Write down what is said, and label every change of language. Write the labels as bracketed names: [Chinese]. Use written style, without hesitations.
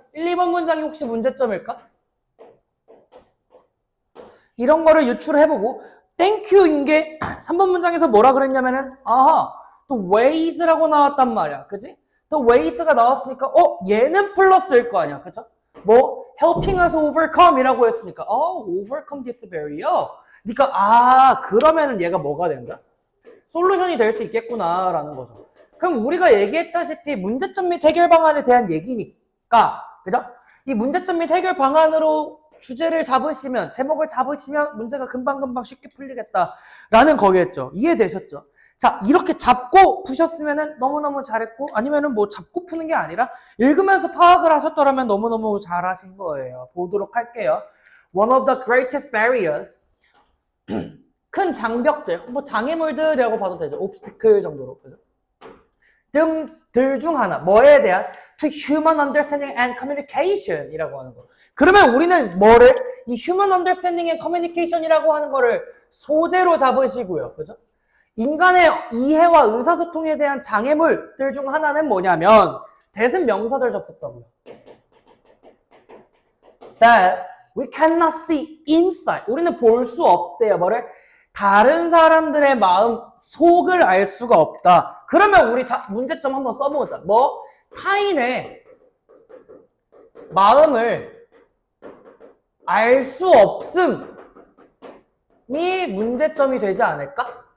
[Korean] 1, 2번 문장이 혹시 문제점일까? 이런 거를 유출해보고 땡큐인 게 3번 문장에서 뭐라 그랬냐면은 또 ways라고 나왔단 말이야. 그지? 또 ways가 나왔으니까 얘는 플러스일 거 아니야. 그죠? [English] helping us overcome [Korean] 이라고 했으니까 [English] overcome this barrier. [Korean] 그러니까 그러면은 얘가 뭐가 된다? 솔루션이 될 수 있겠구나 라는 거죠. 그럼 우리가 얘기했다시피 문제점 및 해결 방안에 대한 얘기니까 그죠? 이 문제점 및 해결 방안으로 주제를 잡으시면 제목을 잡으시면 문제가 금방금방 쉽게 풀리겠다라는 거겠죠. 이해되셨죠? 자, 이렇게 잡고 푸셨으면은 너무너무 잘했고 아니면은 잡고 푸는 게 아니라 읽으면서 파악을 하셨더라면 너무너무 잘하신 거예요. 보도록 할게요. [English] One of the greatest barriers [Korean] 큰 장벽들, 장애물들이라고 봐도 되죠. obstacle 정도로. 그죠? 등들 중 하나, 뭐에 대한 [English] to human understanding and communication [Korean] 이라고 하는 거. 그러면 우리는 이 [English] human understanding and communication [Korean] 이라고 하는 거를 소재로 잡으시고요. 그죠? 인간의 이해와 의사소통에 대한 장애물들 중 하나는 뭐냐면, 대신 명사절 접속사고요. [English] That we cannot see inside. [Korean] 우리는 볼 수 없대요. 다른 사람들의 마음, 속을 알 수가 없다. 그러면 우리 문제점 한번 써보자. 타인의 마음을 알 수 없음이 문제점이 되지 않을까?